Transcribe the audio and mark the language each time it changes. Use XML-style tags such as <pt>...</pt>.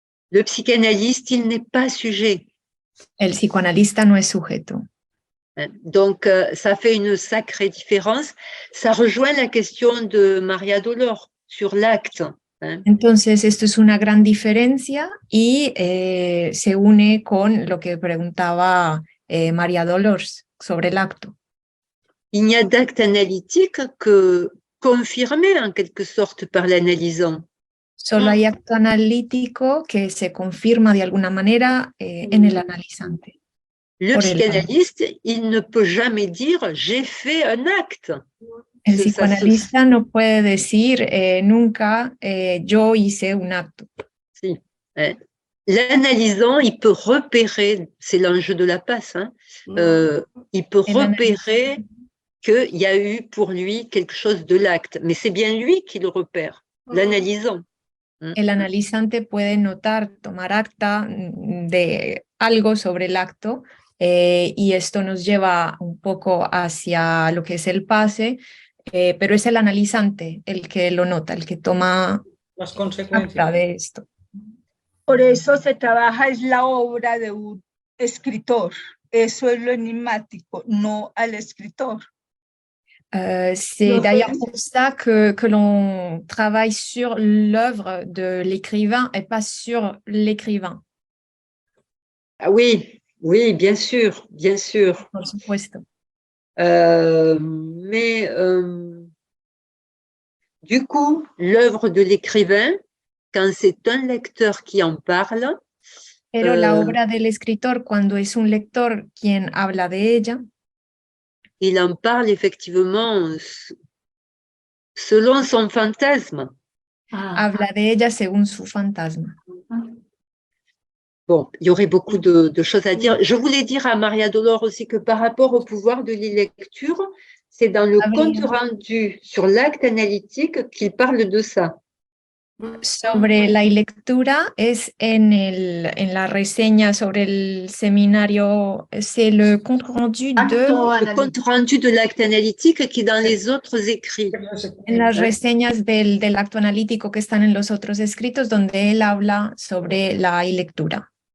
<fr>Le psychanalyste, il n'est pas sujet.</fr> <es>El psicoanalista no es sujeto.</es> <fr>Donc, ça fait une sacrée différence. Ça rejoint la question de Maria Dolor sur l'acte.</fr> <es>Entonces, esto es una gran diferencia y se une con lo que preguntaba María Dolores sobre el acto.</es> <fr>Il n'y a d'acte analytique que confirmé en quelque sorte par l'analysant.</fr> <es>Solo hay acto analítico que se confirma de alguna manera en el analizante.</es> <fr>Le psychanalyste, il ne peut jamais dire « j'ai fait un acte ».</fr> <es>El psicoanalista no puede decir nunca yo hice un acto. Si.</es> <fr>L'analysant, il peut repérer, c'est l'enjeu de la passe, il peut repérer qu'il y a eu pour lui quelque chose de l'acte, mais c'est bien lui qui le repère, l'analysant.</fr> <es>El analizante puede notar, tomar acta de algo sobre el acto y esto nos lleva un poco hacia lo que es el pase, pero es el analizante el que lo nota, el que toma las consecuencias de esto. Por eso se trabaja es la obra de un escritor. Eso es lo enigmático, no al escritor.</es> <fr>C'est d'ailleurs pour ça que l'on travaille sur l'œuvre de l'écrivain et pas sur l'écrivain. Ah oui, oui, bien sûr, bien sûr.</fr> <es>Por supuesto.</es> <fr>Mais du coup, l'œuvre de l'écrivain, quand c'est un lecteur qui en parle,</fr> <es>pero la obra del escritor, cuando es un lector quien habla de ella,</es> <fr>il en parle effectivement selon son fantasme.</fr> <es>Habla de ella según su fantasma.</es> <fr>Bon, il y aurait beaucoup de choses à dire. Je voulais dire à Maria Dolor aussi que par rapport au pouvoir de l'e-lecture, c'est dans le compte rendu sur l'acte analytique qu'il parle de ça.</fr> <es>Sobre la lectura es en la reseña sobre el seminario,</es> <fr>c'est le compte rendu Le compte rendu de l'acte analytique qui est dans les autres écrits.</fr> <es>En las reseñas del acto analítico que están en los otros escritos donde él habla sobre la lectura.</es>